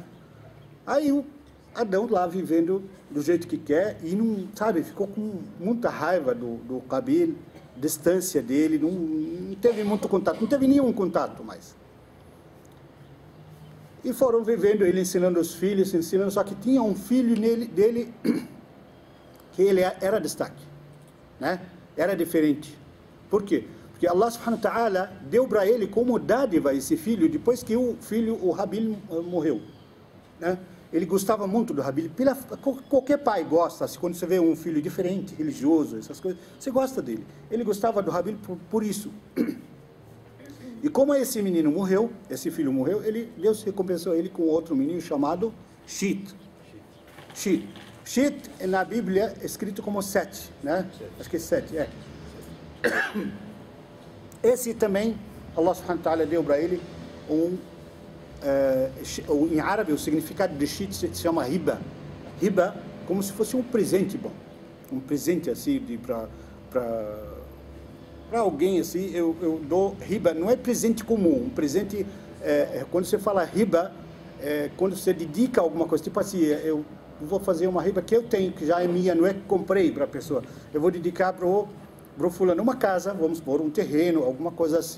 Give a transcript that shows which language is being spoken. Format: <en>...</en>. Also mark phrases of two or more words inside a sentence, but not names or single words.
<pt>Aí o Adão lá vivendo do jeito que quer e não, sabe, ficou com muita raiva do Qabil, distância dele, não teve muito contato, não teve nenhum contato mais. E foram vivendo, ele ensinando os filhos, só que tinha um filho dele que ele era destaque, né? Era diferente. Por quê? Porque</pt> <ar>الله سبحانه وتعالى</ar> <pt>deu para ele como dádiva esse filho, depois que o Habil morreu, né? Ele gostava muito do Habil. Qualquer pai gosta, quando você vê um filho diferente, religioso, essas coisas, você gosta dele. Ele gostava do Habil por isso. E como esse menino morreu, esse filho morreu, Deus recompensou ele com outro menino chamado Shit. Shit na Bíblia é escrito como 7, né? Acho que é 7, é. Esse também,</pt> <ar>الله سبحانه وتعالى</ar> <pt>deu para ele em árabe, o significado de Shit se chama riba. Riba, como se fosse um presente bom. Um presente assim, para alguém assim, eu dou riba, não é presente comum, um presente, quando você fala riba, quando você dedica alguma coisa, tipo assim, eu vou fazer uma riba que eu tenho, que já é minha, não é que comprei para a pessoa, eu vou dedicar para o fulano uma casa, vamos pôr um terreno, alguma coisa assim.</pt>